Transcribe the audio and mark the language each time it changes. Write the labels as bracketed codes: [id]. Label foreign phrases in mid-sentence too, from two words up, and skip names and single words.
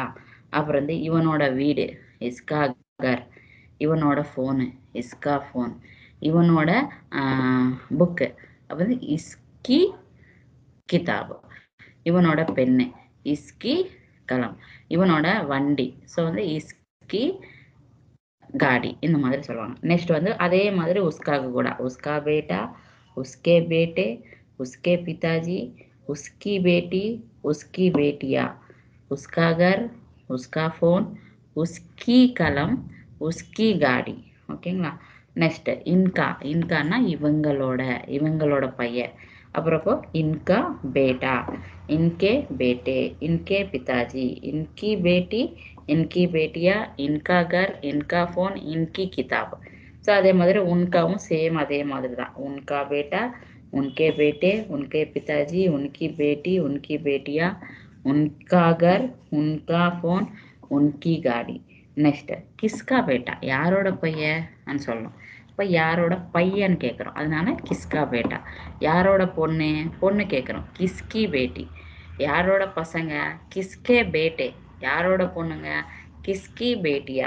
[ta] அப்புறம் வந்து இவனோட வீடு [hi] इसका घर, [ta] இவனோட ஃபோனு [hi] इसका फ़ोन, [ta] இவனோட புக்கு அப்போ வந்து [hi] इसकी किताब, [ta] இவனோட பெண்ணு [hi] इसकी कलम, [ta] இவனோட வண்டி ஸோ வந்து [hi] इसकी गाड़ी, [ta] இந்த மாதிரி சொல்லுவாங்க. நெக்ஸ்ட் வந்து அதே மாதிரி உஸ்காக்கு கூட [hi] उसका बेटा, उसके बेटे, उसके पिताजी, उसकी बेटी, उसकी बेटियाँ, उसका घर, उसका फोन, उसकी कलम, उसकी गाड़ी. [ta] ஓகேங்களா? நெக்ஸ்ட் இன்கா. இன்கானா இவங்களோட, இவங்களோட பையன். அப்புறம் [hi] इनका बेटा, इनके बेटे, इनके पिताजी, इनकी बेटी, इनकी बेटिया, इनका घर, इनका फोन, इनकी किताब. [ta] ஸோ அதே மாதிரி உன்காவும் சேம் அதே மாதிரி தான். [hi] उनका बेटा, उनके बेटे, उनके पिताजी, उनकी बेटी, उनकी बेटियाँ, उनका घर, उनका फोन, उनकी गाड़ी. [ta] நெக்ஸ்ட் [hi] किसका बेटा, [ta] யாரோட பையன் சொல்லணும். இப்போ யாரோட பையன்னு கேட்குறோம், அதனால [hi] किसका बेटा. [ta] யாரோட பொண்ணு, பொண்ணு கேட்குறோம், [hi] किसकी बेटी. [ta] யாரோட பசங்க, [hi] किसके बेटे. [ta] யாரோட பொண்ணுங்க, [hi] किसकी बेटियाँ.